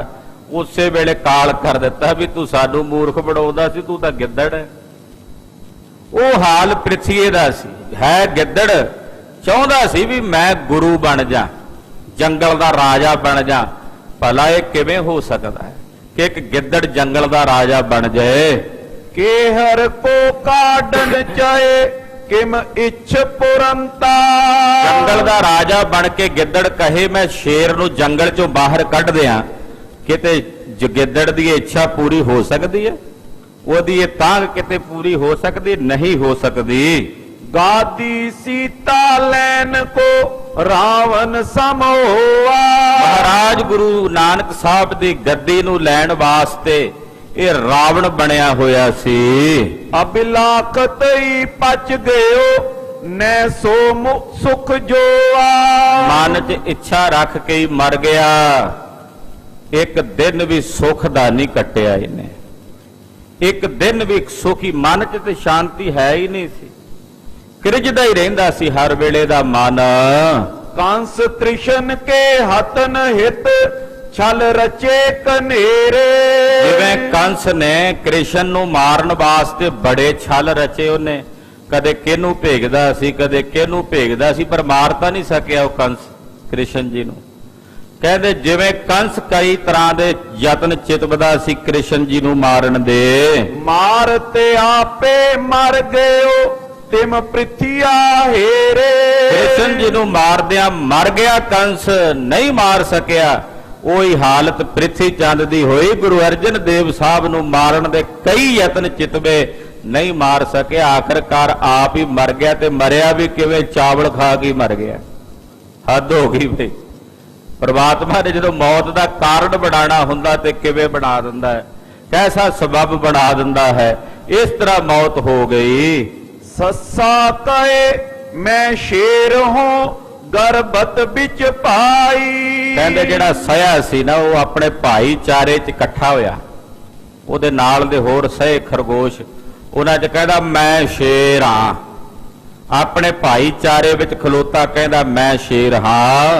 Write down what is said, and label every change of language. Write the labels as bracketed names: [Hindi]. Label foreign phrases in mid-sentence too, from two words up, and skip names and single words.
[Punjabi] ਉਸੇ ਵੇਲੇ ਕਾਲ ਕਰ ਦਿੱਤਾ ਵੀ ਤੂੰ ਸਾਨੂੰ ਮੂਰਖ ਬਣਾਉਂਦਾ ਸੀ, ਤੂੰ ਤਾਂ ਗਿੱਦੜ ਹੈ। ਉਹ ਹਾਲ ਪ੍ਰਿਥਵੀ ਦਾ ਸੀ। ਹੈ ਗਿੱਦੜ, ਚਾਹੁੰਦਾ ਸੀ ਵੀ ਮੈਂ ਗੁਰੂ ਬਣ ਜਾ, ਜੰਗਲ ਦਾ ਰਾਜਾ ਬਣ ਜਾ। ਭਲਾ ਇਹ ਕਿਵੇਂ ਹੋ ਸਕਦਾ ਹੈ ਕਿ ਇੱਕ ਗਿੱਦੜ ਜੰਗਲ ਦਾ ਰਾਜਾ ਬਣ ਜਾਏ। [Braj] केहर को काडन चाहे किम इच्छ पुरंता। [Punjabi] ਜੰਗਲ ਦਾ ਰਾਜਾ ਬਣ ਕੇ ਗਿੱਦੜ ਕਹੇ ਮੈਂ ਸ਼ੇਰ ਨੂੰ ਜੰਗਲ ਚੋਂ ਬਾਹਰ ਕੱਢ ਦਿਆਂ, ਕਿਤੇ ਗਿੱਦੜ ਦੀ ਇੱਛਾ ਪੂਰੀ ਹੋ ਸਕਦੀ ਹੈ? ਉਹਦੀ ਇਹ ਤਾਂਘ ਕਿਤੇ ਪੂਰੀ ਹੋ ਸਕਦੀ? ਨਹੀਂ ਹੋ ਸਕਦੀ। [Braj] गादी सीता लैन को रावण सम होआ। [Punjabi] ਮਹਾਰਾਜ ਗੁਰੂ ਨਾਨਕ ਸਾਹਿਬ ਦੀ ਗੱਦੀ ਨੂੰ ਲੈਣ ਵਾਸਤੇ ਇਹ ਰਾਵਣ ਬਣਿਆ ਹੋਇਆ ਸੀ। [Braj] अबिलाखत ही पच गयो न सो सुख जोआ। [Punjabi] ਮਨ 'ਚ ਇੱਛਾ ਰੱਖ ਕੇ ਹੀ ਮਰ ਗਿਆ। ਇੱਕ ਦਿਨ ਵੀ ਸੁੱਖ ਦਾ ਨਹੀਂ ਕੱਟਿਆ ਇਹਨੇ। ਇੱਕ ਦਿਨ ਵੀ ਸੁਖੀ ਮਨ 'ਚ ਤੇ ਸ਼ਾਂਤੀ ਹੈ ਹੀ ਨਹੀਂ ਸੀ। ਕਿਰਜਦਾ ਹੀ ਰਹਿੰਦਾ ਸੀ ਹਰ ਵੇਲੇ ਦਾ ਮਨ। [Braj] कंस त्रिशन के हतन हित छल रचे कनेरे। [Punjabi] ਜਿਵੇਂ ਕੰਸ ਨੇ ਕ੍ਰਿਸ਼ਨ ਨੂੰ ਮਾਰਨ ਵਾਸਤੇ ਬੜੇ ਛਲ ਰਚੇ। ਉਹਨੇ ਕਦੇ ਕਿਹਨੂੰ ਭੇਜਦਾ ਸੀ, ਕਦੇ ਕਿਹਨੂੰ ਭੇਜਦਾ ਸੀ, ਪਰ ਮਾਰ ਤਾਂ ਨਹੀਂ ਸਕਿਆ ਉਹ ਕੰਸ ਕ੍ਰਿਸ਼ਨ ਜੀ ਨੂੰ। ਕਹਿੰਦੇ ਜਿਵੇਂ ਕੰਸ ਕਈ ਤਰ੍ਹਾਂ ਦੇ ਯਤਨ ਚਿਤਵਦਾ ਸੀ ਕ੍ਰਿਸ਼ਨ ਜੀ ਨੂੰ ਮਾਰਨ ਦੇ। [Braj] मारते आपे मर गयो तिम पृथ्विया हेरे। [Punjabi] ਕ੍ਰਿਸ਼ਨ ਜੀ ਨੂੰ ਮਾਰਦਿਆਂ ਮਰ ਗਿਆ ਕੰਸ, ਨਹੀਂ ਮਾਰ ਸਕਿਆ। ਉਹੀ ਹਾਲਤ ਪ੍ਰਿਥੀ ਚੰਦ ਦੀ ਹੋਈ। ਗੁਰੂ ਅਰਜਨ ਦੇਵ ਸਾਹਿਬ ਨੂੰ ਮਾਰਨ ਦੇ ਕਈ ਯਤਨ ਚਿਤਵੇ, ਨਹੀਂ ਮਾਰ ਸਕਿਆ। ਆਖਰਕਾਰ ਆਪ ਹੀ ਮਰ ਗਿਆ। ਤੇ ਮਰਿਆ ਵੀ ਕਿਵੇਂ? ਚਾਵਲ ਖਾ ਕੇ ਮਰ ਗਿਆ। ਹੱਦ ਹੋ ਗਈ ਬਈ। ਪ੍ਰਮਾਤਮਾ ਨੇ ਜਦੋਂ ਮੌਤ ਦਾ ਕਾਰਨ ਬਣਾਉਣਾ ਹੁੰਦਾ ਤੇ ਕਿਵੇਂ ਬਣਾ ਦਿੰਦਾ ਹੈ, ਕੈਸਾ ਸਬਬ ਬਣਾ ਦਿੰਦਾ ਹੈ। ਇਸ ਤਰ੍ਹਾਂ ਮੌਤ ਹੋ ਗਈ। [Braj] सस्सा कहे मैं शेर हूं गरबत विच पाई। [Punjabi] ਕਹਿੰਦੇ ਜਿਹੜਾ ਸਹਿਆ ਸੀ ਨਾ ਉਹ ਆਪਣੇ ਭਾਈਚਾਰੇ 'ਚ ਇਕੱਠਾ ਹੋਇਆ। ਉਹਦੇ ਨਾਲ ਦੇ ਹੋਰ ਸਹੇ ਖਰਗੋਸ਼ ਉਹਨਾਂ 'ਚ ਕਹਿੰਦਾ ਮੈਂ ਸ਼ੇਰ ਹਾਂ। ਆਪਣੇ ਭਾਈਚਾਰੇ ਵਿੱਚ ਖਲੋਤਾ ਕਹਿੰਦਾ ਮੈਂ ਸ਼ੇਰ ਹਾਂ।